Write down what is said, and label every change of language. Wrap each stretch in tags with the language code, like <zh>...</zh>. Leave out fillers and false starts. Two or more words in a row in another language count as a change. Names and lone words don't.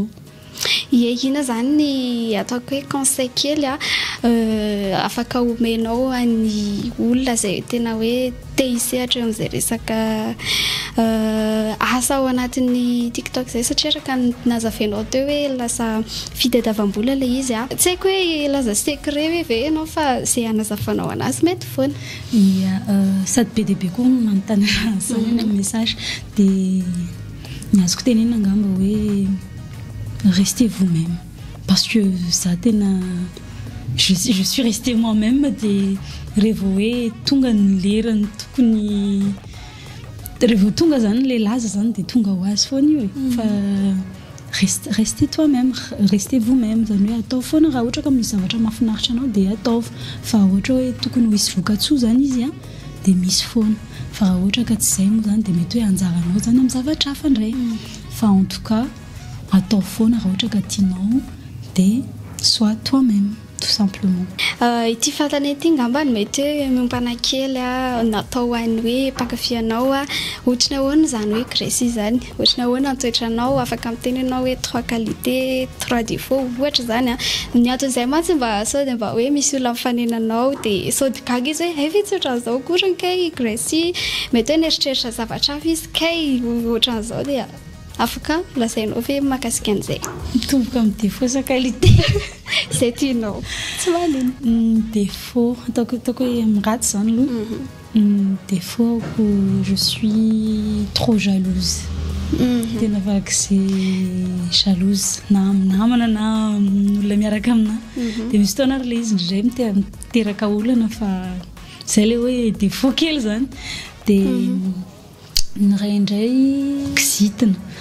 <mg>ina zany ny ataoko hoe conseil kely afaka omenao any olona zay tena hoe te hisehatra amin'izay resaka asa ao anatin'ny tiktok zay satria raka nazavenao teo hoe lasa fitadiavam-bola le izy tsy haiko hoe laza secret hoe ve ianao fa zay anazavanao anazy mety foana sady be dia be koa manontany zany message dia ny azoko tenena angamba hoe</mg> <fr>restez vous-même parce que ça</fr> <mg>tena</mg> <fr>je suis restée moi-même</fr> <mg>dia rehefa hoe tonga ny lerany tokony rehefa tonga zany le laza zany dia tonga ho azy foana io fa</mg> <fr>restez toi-même restez vous-même</fr> <mg>zany hoe atao foana raha ohatra ka misy zavatra mahafinaritra anao dia ataovy fa ohatra hoe tokony ho hisy vokatsoa zany izy dia misy foana fa raha ohatra ka tsy izay moa zany dia mety hoe anjaranao zany amin'ny zavatra hafa indray fa</mg> <fr>en tout cas</fr> <mg>atao foana raha ohatra ka tianao dia</mg> <fr>sois toi-même tout simplement.</fr> <mg>Ity fantany ity ngambany mety hoe miompana kely natao hoan'ny hoe mpankafy anao ohatrany ahoana zany hoe Grécie zany ohatrany ahoana antoetranao afaka miteny anao hoe</mg> <fr>3 qualités 3 défauts</fr> <mg>ohatra zany ny anton'izay mantsy mba sody mba hoe misy olona mifanenanao dia sody gaga izy hoe efa tsy ohatran'izao korany kay Grécie mety hoe neritreritra zavatra hafa izy kay ohatran'izao dia afaka lazainao ve mahakasika an'izay mitomboka amin'ny défaut sa qualité zay tianao tsy manino défaut ataoko hoe miraty zany aloha</mg> <fr>défaut que je suis trop jalouse</fr> <mg>tena vaky se jalouse na namana na olona miaraka amina dia misy fotoana ary le izy ndray miteraka olana fa zay le hoe défaut kely zany dia ny ray indray kizitina tsy</mg>